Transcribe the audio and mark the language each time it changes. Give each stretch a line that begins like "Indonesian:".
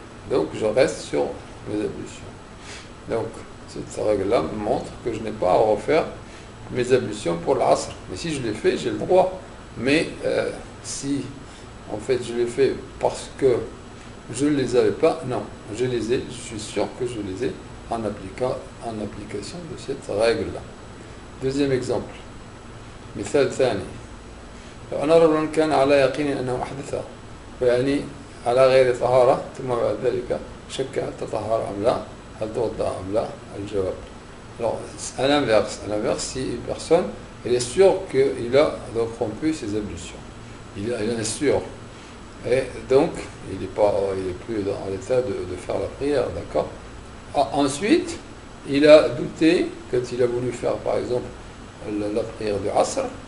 French: Donc, je reste sur mes ablutions. Donc, cette règle-là me montre que je n'ai pas à refaire mes ablutions pour l'Asr. Mais si je l'ai fait, j'ai le droit. Mais si, en fait, je l'ai fait parce que je ne les avais pas, non, je les ai, je suis sûr que je les ai en application de cette règle-là. Deuxième exemple.
Arabic: مثال ثاني. لو أن رجلا كان على يقين أنه أحدث ويعني على غير طهارة ثم بعد ذلك شك هل تطهر أم لا هل توضأ أم لا الجواب.
French: Alors, à l'inverse, si une personne elle est sûre qu'il a donc rompu ses ablutions, il en est sûr, et donc il est plus dans l'état de faire la prière, d'accord. Ensuite, il a douté quand il a voulu faire par exemple la prière du Asr.